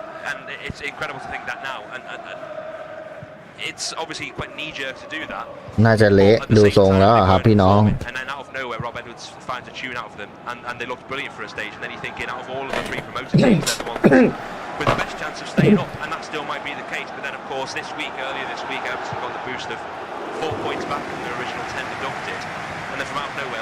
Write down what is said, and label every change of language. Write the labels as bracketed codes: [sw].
[en] and it's incredible to think that now. And it's obviously quite knee-jerk to do that. [th] น่าจะเละดูทรงแล้วครับพี่น้อง [en] And then out of nowhere, Rob Edwards finds a tune out of them, and they looked brilliant for a stage. And then you're thinking, out of all of the 3 promoted teams, they're the ones with the best chance of staying up, and that still might be the case. But then, of course, earlier this week, Everton got the boost of 4 points back from their original 10 deducted. And then from out of nowhere,